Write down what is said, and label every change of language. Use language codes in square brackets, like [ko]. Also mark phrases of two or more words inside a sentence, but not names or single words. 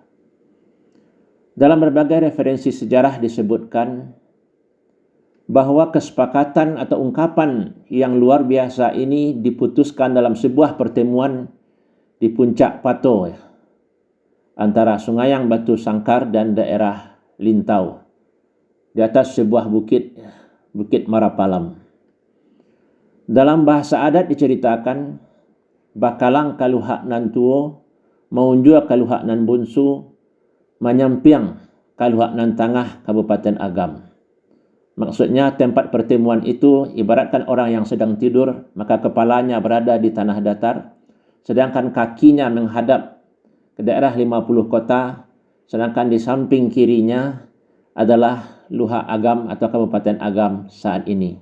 [id] Dalam berbagai referensi sejarah disebutkan bahwa kesepakatan atau ungkapan yang luar biasa ini diputuskan dalam sebuah pertemuan di puncak Pato antara Sungayang Batu Sangkar dan daerah Lintau di atas sebuah bukit, Bukit Marapalam. Dalam bahasa adat diceritakan, [min] bakalang kaluhak nan tuo, maunjua kaluhak nan bunsu, manyampiang kaluhak nan tangah Kabupaten Agam. [id] Maksudnya tempat pertemuan itu ibaratkan orang yang sedang tidur, maka kepalanya berada di tanah datar, sedangkan kakinya menghadap ke daerah 50 kota, sedangkan di samping kirinya adalah Luhak Agam atau Kabupaten Agam saat ini.